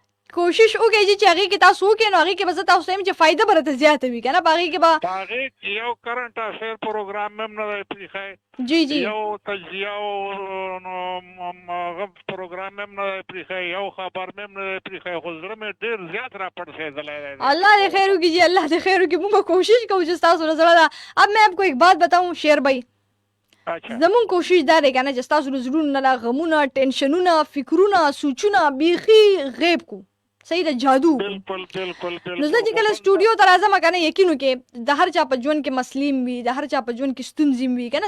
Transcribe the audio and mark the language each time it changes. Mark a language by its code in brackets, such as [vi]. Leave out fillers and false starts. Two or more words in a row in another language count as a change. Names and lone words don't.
[ps] کوشش وکړئ چې هغې کې تاسو وکړئ نو هغې کې به زه تاسو ته وایم چې فایده به راته زیاته وي که نه. په هغې کې به هغې کې یو [en] current affair program [ps] هم نه دی پرېښی، جی جی یو تجزیه او هغه پروګرام هم نه دی پرېښی، یو خبر مې هم نه دی پرېښی، خو زړه مې ډېر زیات راپړسېدلی دی. اللہ دے خیر ہوگی جی، اللہ دے خیر ہوگی. مونږ کوشش کوو چې تاسو سره زړه ده. [ur] اب میں آپ کو ایک بات بتاؤں شیر بھائی، [ps] زمون کوشش دا دی کنه چې تاسو زړونو نه غمونه، ټینشنونه، فکرونه، سوچونه بیخي غیب کو، صحیح ده، جادو. بالکل بالکل بالکل. نو زه چې کله سټوډیو ته راځم کنه یقین وکړئ د هر چا په ژوند کې مسلې وي، د هر چا په ژوند کې ستونزې وي کنه.